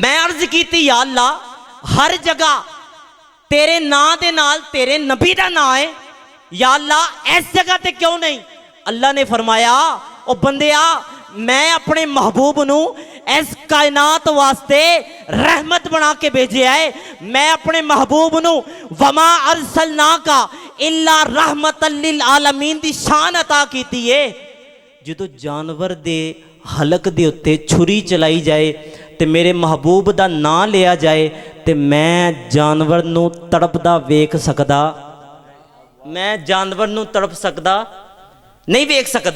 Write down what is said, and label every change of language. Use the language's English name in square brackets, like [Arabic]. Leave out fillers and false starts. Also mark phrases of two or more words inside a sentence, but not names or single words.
[Punjabi] میں عرض کی یا اللہ، ہر جگہ تیرے نام دے نال تیرے نبی دا نام ہے، یا اللہ اس جگہ تے کیوں نہیں? اللہ نے فرمایا او بندیا میں اپنے محبوب نو اس کائنات واسطے رحمت بنا کے بھیجے ہے. میں اپنے محبوب نو [Arabic] وما أرسلناك إلا رحمة للعالمين [Punjabi] دی شان عطا کیتی ہے. جو جانور دے حلق دے اتے چھری چلائی جائے تے میرے محبوب دا ناں لیا جائے تے میں جانور نو تڑپدا ویکھ سکدا? میں جانور نو تڑپ سکدا نہیں، ویکھ سکدا.